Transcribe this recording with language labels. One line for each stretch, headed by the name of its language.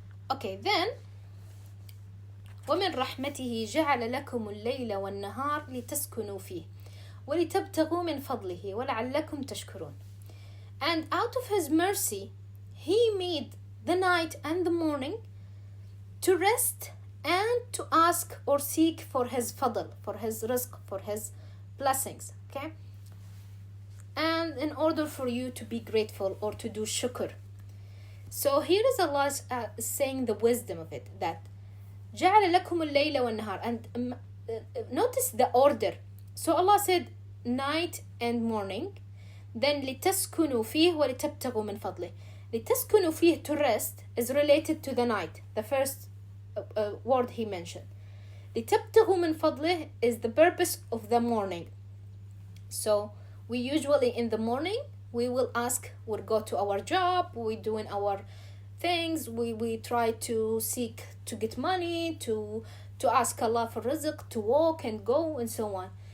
English: Okay, then
Arabic: ومن رحمته جعل لكم الليل والنهار لتسكنوا فيه ولتبتغوا من فضله ولعلكم تشكرون.
English: And out of his mercy he made the night and the morning to rest and to ask or seek for his fadl, for his rizq, for his blessings, okay? And in order for you to be grateful or to do shukr. So here is Allah saying the wisdom of it, that
Arabic: جعل لكم الليل والنهار.
English: And notice the order. So Allah said night and morning, Then
Arabic: لتسكنوا فيه ولتبتغوا من فضله. لتسكنوا فيه,
English: to rest, is related to the night, the first word he mentioned.
Arabic: لتبتغوا من فضله
English: is the purpose of the morning. So we usually in the morning we will ask, we'll go to our job, we doing our things, we try to seek to get money, to ask Allah for rizq, to walk and go and so on.